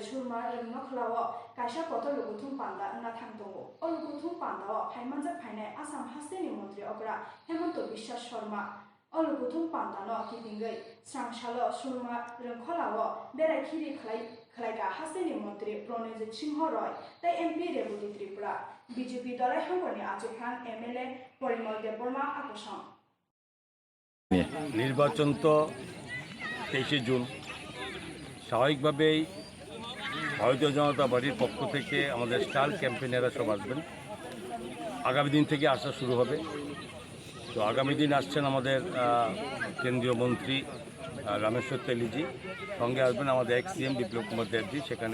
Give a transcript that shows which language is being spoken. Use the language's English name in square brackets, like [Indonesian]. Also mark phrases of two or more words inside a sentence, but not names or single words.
[Kok Borok] सुरमा रंनखलाव कायसा कतो लुथुं पांदा ना थांदंगो अ लुथुं पांदाव फाइमानजा फाइनाय आसाम हास्टेनि मंत्री अग्रा हेमंत बिश्वास शर्मा अ लुथुं पांदानो किबिंगै स्रांसालो सुरमा रंखलाव बेरायखिरि खलायगा हास्टेनि मंत्री प्रणयजित सिंह रय ताई एमपी रेवती त्रिपुरा बीजेपी दलाय हांगरनि आजुखान एमएलए परिमल देबबर्मा आकर्षण [Bangla] নির্বাচন তো 23 জুন স্বাভাবিকভাবেই ভারতীয় জনতা পার্টির পক্ষ থেকে আমাদের [English] star campaigners [Bangla] সব আসবেন আগামী দিন থেকে আসা শুরু হবে তো আগামী দিন আসছেন আমাদের কেন্দ্রীয় মন্ত্রী রামেশ্বর তেলিজি সঙ্গে আসবেন আমাদের [English] ex CM [Bangla] বিপ্লব কুমার দেবজি সেখানে